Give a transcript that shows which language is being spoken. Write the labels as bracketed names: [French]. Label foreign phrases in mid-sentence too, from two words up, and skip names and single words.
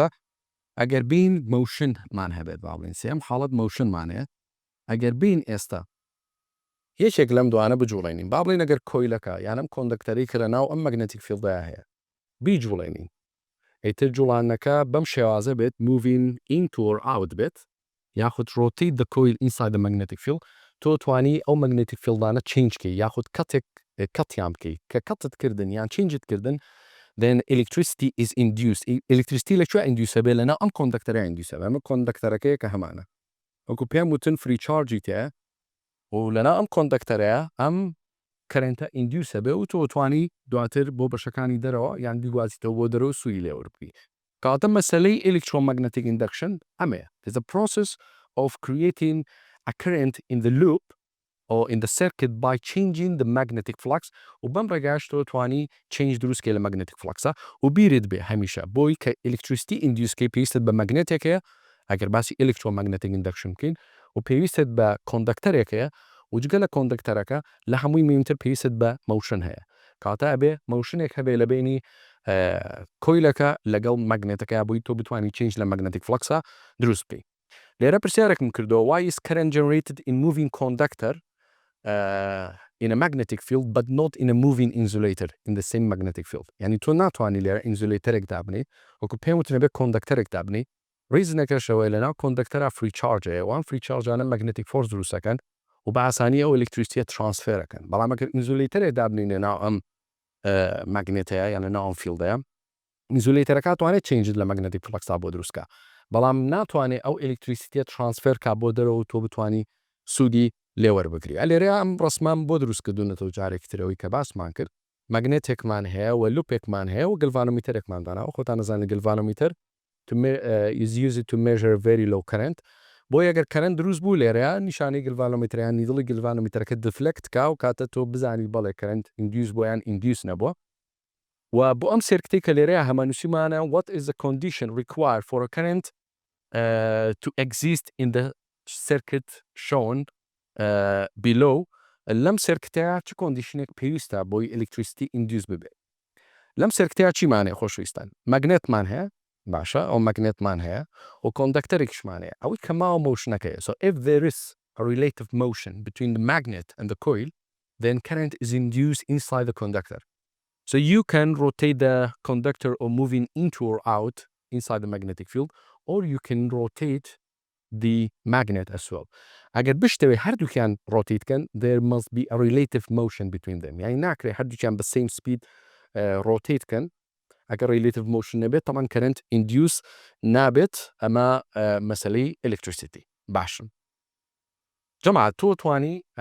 [Central Kurdish] ئەگەر بین موشنمان هەبێت باڵین سێم حاڵەت موشنمانەیە. ئەگەر بین ئێستا یەکێک لەم دوانە بجوڵێنین، با بڵێن ئەگەر کۆیلەکە یانم کۆندەکتەری کە لەناو ئەم ماگنەتیک فیلدەیە هەیە بیجوڵێنین، ئیتر جوڵانەکە بەم شێوازە بێت [English] moving into or out [Central Kurdish] بێت، یاخود [English] rotate the coil inside the magnetic field. [Central Kurdish] تۆ توانی ئەو ماگنەتیک فیلدانە چینج بکەی یاخود کەتیان بکەی، کە کەتت کردن یان چینجت کردن [English] then electricity is induced. [Central Kurdish] electricity لەکوێ induce بێت؟ لەناو ئەم کۆندەکتەرە induce بێت. ئەمە کۆندەکتەرەکەیە کە هەمانە. وەکو پێم وتن فری چارجی تەیە و لەناو ئەم کۆندەکتەرەیە ئەم کەرێنتە induce بێت و تۆ توانی دواتر بۆ بەشەکانی دەرەوە یان دیوازیتەوە بۆ دەرەوە سووی لێوە بکەی. کاتە مەسەلەی [English] electromagnetic induction [Central Kurdish] ئەمەیە. [English] It's a process of creating a current in the loop or in the circuit by changing the magnetic flux [Central Kurdish] و بەم ڕێگایش تۆ توانی change دروست بکەی لە [English] magnetic flux [Central Kurdish] و بیرت بێ هەمیشە بۆی کە electricity induce بکەی پێویستت بە ماگنێتێکەیە ئەگەر باسی [English] electromagnetic induction [Central Kurdish] بکەین و پێویستت بە کۆندەکتەرێکەیە و جگە لە کۆندەکتەرەکە لە هەمووی مهمتر پێویستت بە موشن هەیە. کاتە ئەبێ موشنێک هەبێ لە بینی کۆیلەکە لەگەڵ ماگنێتەکە بۆی تۆ بتوانی change لە [English] magnetic flux [Central Kurdish] دروست بکەی. لێرە پرسیارێکم کردەوە [English] why is current generated in moving conductor in a magnetic field but not in a moving insulator in the same magnetic field. [Central Kurdish] یعنی تۆ ناتوانانی لێرە ئینزولێتەرێک دابنی وەکو پێم وتنە بێت کۆندەکتەرێک دابنی. ریزنەکەشەوەی لەناو کۆندەکتەرا فری چارجەیە وان فری چارجانە ماگنەتیک فۆرس دروستەکەن و بە ئاسانی ئەو ئلکتریسیتیە ترانسفێرەکەن. بەڵام ئەگەر ئینزولێتەرێک دابنین لەناو ئەم ماگنێتەیە یان لەناو ئەم فیلدەیە، ئینزولێتەرەکە توانێت چینجت لە ماگنەتیک فلەکسا بۆ دروستکە، بەڵام ناتوانێت ئەو ئلکتریسیتیە ترانسفێر کا بۆ دەرەوە و تۆ بتوانی سوودی لێوەربگری. لێرە ئەم ڕسمان بۆ دروستکردوونەتەوە جارێکی ترەوەی کە باسمان کرد ماغنێتێکمان هەیە و لوپێکمان هەیە و گلڤانۆمیتەرێکمان دانا و خۆتان نەزانن گلڤانۆمیتەر [English] is used to measure very low current [Central Kurdish] بۆ ئەگەر کەرەنت دروست بوو لێرەیە نیشانەی گلڤانۆمیتریان نیدڵی گلڤانۆمیتەرەکە دفلەکت کا و کاتە تۆ بزانی بەڵێ کەرەنت ئیندیوس بۆیان ئیندیوس نەبووە و بۆ ئەم سێرکتەی کە لێرەیە هەمانووسیمانە [English] what is the condition required for a current to exist in the circuit shown below [Central Kurdish] لەم سێرکتەیە چ کۆندیشنێک پێویستە بۆی ئەلکتریسیتی ئیندیوس ببێت لەم سێرکتەیە چیمانەیە خۆشویستان ماگنێتمان هەیە باشە ئەو ماگنێتمان هەیە و کۆندەکتەرێکیشمان هەیە ئەوەی کە ماوە مۆشنەکەیە [English] so if there is a relative motion between the magnet and the coil then current is induced inside the conductor so you can rotate the conductor or moving into or out inside the magnetic field or you can rotate the magnet as well [Central Kurdish] ئەگەر بشتەوێ هەردووکیان ڕۆتیتکەن [English] there must be a relative motion between them [Central Kurdish] یعنی ناکرێت هەردووکیان بە [English] same speed [Central Kurdish] ڕۆتیتکەن ئەگەر [English] relative motion [Central Kurdish] نەبێت طبعاً [English] current induce [Central Kurdish] نابێت ئەمە مەسەلەی [English] electricity [Central Kurdish] باشم جەماعەت تۆ توانی